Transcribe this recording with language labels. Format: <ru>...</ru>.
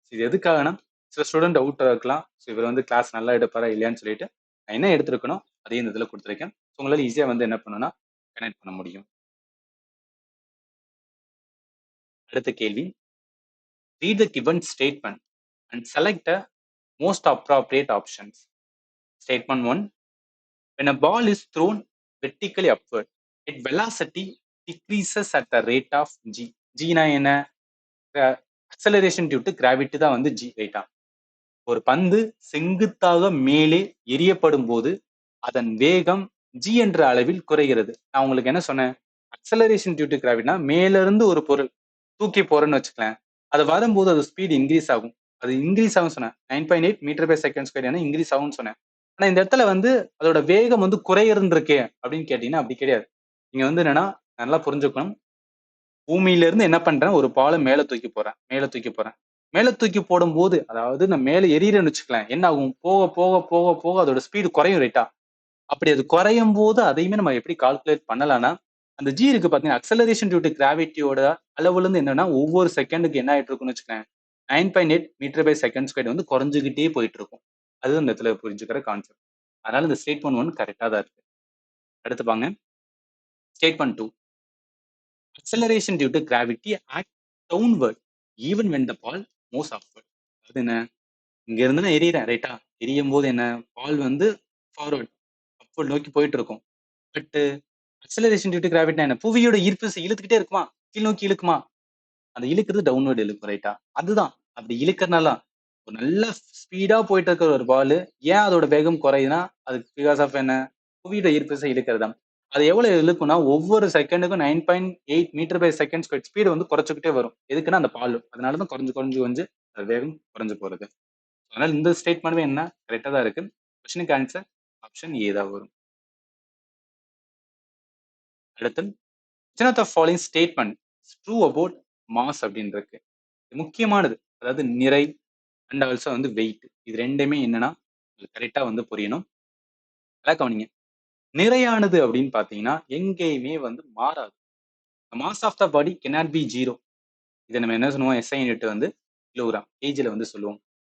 <ta>இது எதுக்காகனா, சில ஸ்டூடெண்ட் டவுட் இருக்கலாம், ஸோ இவர் வந்து கிளாஸ் நல்லா எடுப்பாரா இல்லையான்னு சொல்லிட்டு நான் என்ன எடுத்துருக்கணும் அதையும் இந்த இதில் கொடுத்துருக்கேன். ஸோ உங்களால் ஈஸியாக வந்து என்ன பண்ணணும்னா கனெக்ட் பண்ண முடியும். அடுத்த கேள்வி,</ta> <en>Read the given statement and select a most appropriate options. Statement 1. When a ball is thrown vertically upward, its velocity decreases at the rate of g.</en> <ta>G na என்ன, அக்சலரேஷன் டியூ டு கிராவிட்டி தான் வந்து g ரைட்டா. ஒரு பந்து செங்குத்தாக மேலே எரியப்படும் போது அதன் வேகம் g என்ற அளவில் குறைகிறது. நான் உங்களுக்கு என்ன சொன்னேன், அக்சலரேஷன் டியூ டு கிராவிட்டினா மேல இருந்து ஒரு பொருள் தூக்கி போறேன்னு வச்சுக்கலாம், அது வரும்போது அது ஸ்பீட் இன்க்ரீஸ் ஆகும். அது இன்க்ரீஸ் ஆகும் சொன்னேன், 9.8 metre by second square increase ஆகும்னு சொன்னேன். ஆனா இந்த இடத்துல வந்து அதோட வேகம் வந்து குறையிறது இருக்கே அப்படின்னு கேட்டீங்கன்னா அப்படி கிடையாது. நீங்க வந்து என்னன்னா நல்லா புரிஞ்சுக்கணும், பூமியில இருந்து என்ன பண்றேன், ஒரு பாலை மேல தூக்கி போறேன், மேல தூக்கி போறேன். மேல தூக்கி போடும் போது, அதாவது நான் மேல எரியறேன்னு வச்சுக்கலாம், என்ன ஆகும், போக போக போக போக அதோட ஸ்பீடு குறையும் ரைட்டா. அப்படி அது குறையும் போது அதையுமே நம்ம எப்படி கால்குலேட் பண்ணலாம்னா, அந்த ஜி இருக்கு பாத்தீங்கன்னா, அக்சலரேஷன் டியூ டு கிராவிட்டியோட அளவுல இருந்து என்னன்னா ஒவ்வொரு செகண்டுக்கு என்ன ஆயிட்டு இருக்குன்னு வச்சுக்கேன், 9.8 மீட்டர் பை செகண்ட் ஸ்கொயர் வந்து குறைஞ்சுக்கிட்டே போயிட்டு இருக்கும். அது இந்த இடத்துல புரிஞ்சுக்கிற கான்செப்ட். அதனால இந்த ஸ்டேட்மெண்ட் 1 கரெக்டா தான் இருக்கு. அடுத்து பாங்க,</ta> <en>Statement 2. Acceleration due to gravity act downward even when the ball moves upward.</en> <ta>அது என்ன, இங்க இருந்து நான் எரியறேன் ரைட்டா? எரியும் போது என்ன, பால் வந்து ஃபார்வர்ட் அப்வர்ட் நோக்கி போயிட்டு இருக்கும். பட் அக்ஸலரேஷன் டியூ டு கிராவிட்டினா என்ன, புவியோட ஈர்ப்பு விசை இழுத்துக்கிட்டே இருக்குமா, கீழ் நோக்கி இழுக்குமா, அந்த இழுக்கிறது டவுன்வர்ட் இழுக்கும் ரைட்டா? அதுதான் அப்படி இழுக்கறனால ஒரு நல்ல ஸ்பீடா போயிட்டு இருக்கிற ஒரு பால் ஏன் அதோட வேகம் குறையுதுன்னா, அதுக்கு பிகாஸ் ஆஃப் என்ன, புவியோட ஈர்ப்பு விசை இழுக்கிறது தான். அது எவ்வளவு இழுக்கும்னா ஒவ்வொரு செகண்டுக்கும் 9.8 metre by second square speed வந்து குறைச்சிக்கிட்டே வரும். எதுக்குன்னா அந்த பால், அதனாலதான் குறைஞ்சு குறைஞ்சு வந்து அது வேகம் குறைஞ்சு போறது. அதனால இந்த ஸ்டேட்மெண்ட்மே என்ன கரெக்டா தான் இருக்கு. கொஸ்டினுக்கு ஆன்சர் ஆப்ஷன் ஏ தான் வரும். அடுத்து</ta> <en>which of the following statement is true about mass</en> <ta>அப்படின்னு இருக்கு. இது முக்கியமானது. அதாவது நிறை அண்ட் ஆல்சோ வந்து வெயிட். இது ரெண்டுமே என்னன்னா கரெக்டா வந்து புரியணும். நல்லா கவனிங்க. நிறையானது அப்படின்னு பாத்தீங்கன்னா எங்கேயுமே வந்து மாறாது.</ta> <en>Mass of the body cannot be zero.</en> <ta>இதை நம்ம என்ன சொல்லுவோம், எஸ்ஐ யூனிட் வந்து கிலோகிராம் கேஜில வந்து சொல்லுவோம்.</ta>